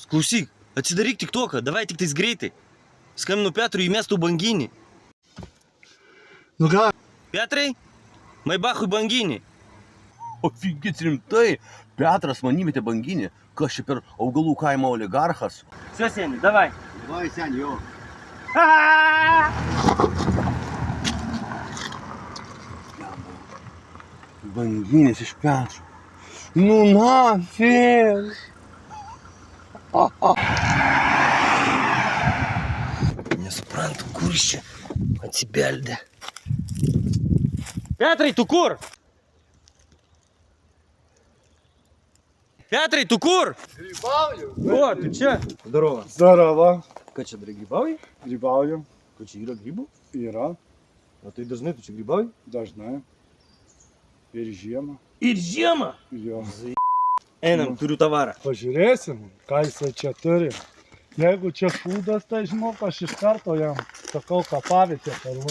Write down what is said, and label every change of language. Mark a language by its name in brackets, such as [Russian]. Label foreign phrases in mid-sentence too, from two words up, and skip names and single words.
[Lithuanian] Klausyk, atsidaryk tiktoką, davai tik tais greitai. Skambinu Petrui, įmestų banginį. Nu ką? Petrai, Maibachui banginį. O figit rimtai, Petras man įmetė banginį. Kas čia per augalų kaimo oligarchas? [Russian] Все, Сеня, давай. [Lithuanian] Vai, seni, jo. Banginis iš Petro. [Russian] Ну, нафиг. [Lithuanian] Nesuprantu, kur jis čia atsibeldė. Petrai, tu kur? Petrai, tu kur? [Russian] Грибаю. О, ты че? Здорово. Здорово. [Lithuanian] Ką čia darai, grybauji? [Russian] Грибаю. [Lithuanian] Ką čia yra grybų? Yra. O tai dažnai tu čia grybauji? Dažnai. Ir žiemą. Ir žiemą. Jo. Einam, turiu tavarą. Pažiūrėsim, ką jisai čia turi. Jeigu čia šūdas, tai žinok, aš iš karto jam sakau kapavietę paruošiu.